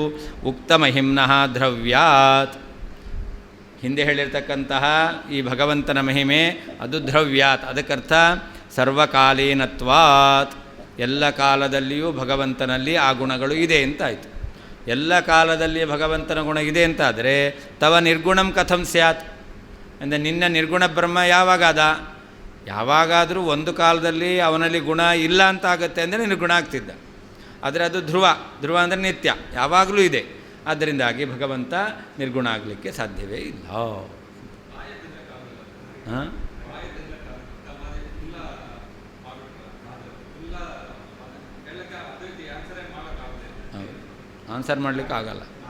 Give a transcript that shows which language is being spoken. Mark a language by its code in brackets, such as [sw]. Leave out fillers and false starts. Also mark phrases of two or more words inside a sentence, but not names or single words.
[sa] ಉಕ್ತಮಹಿಮ್ನಃ ದ್ರವ್ಯಾತ್, [kn] ಹಿಂದೆ ಹೇಳಿರ್ತಕ್ಕಂತಹ ಈ ಭಗವಂತನ ಮಹಿಮೆ ಅದು ದ್ರವ್ಯಾತ್, ಅದಕ್ಕರ್ಥ ಸರ್ವಕಾಲೀನತ್ವಾತ್, ಎಲ್ಲ ಕಾಲದಲ್ಲಿಯೂ ಭಗವಂತನಲ್ಲಿ ಆ ಗುಣಗಳು ಇದೆ ಅಂತಾಯಿತು. ಎಲ್ಲ ಕಾಲದಲ್ಲಿ ಭಗವಂತನ ಗುಣ ಇದೆ ಅಂತಾದರೆ [sa] ತವ ನಿರ್ಗುಣಂ ಕಥಂ ಸ್ಯಾತ್, [kn] ಅಂದರೆ ನಿನ್ನ ನಿರ್ಗುಣ ಬ್ರಹ್ಮ ಯಾವಾಗಾದ? ಯಾವಾಗಾದರೂ ಒಂದು ಕಾಲದಲ್ಲಿ ಅವನಲ್ಲಿ ಗುಣ ಇಲ್ಲ ಅಂತ ಆಗುತ್ತೆ ಅಂದರೆ ನಿರ್ಗುಣ ಆಗ್ತಿದ್ದ. ಆದರೆ ಅದು ಧ್ರುವ ಅಂದರೆ ನಿತ್ಯ, ಯಾವಾಗಲೂ ಇದೆ. ಆದ್ದರಿಂದಾಗಿ ಭಗವಂತ ನಿರ್ಗುಣ ಆಗಲಿಕ್ಕೆ ಸಾಧ್ಯವೇ ಇಲ್ಲ. ಹಾಂ, ಆನ್ಸರ್ ಮಾಡಲಿಕ್ಕೆ ಆಗಲ್ಲ.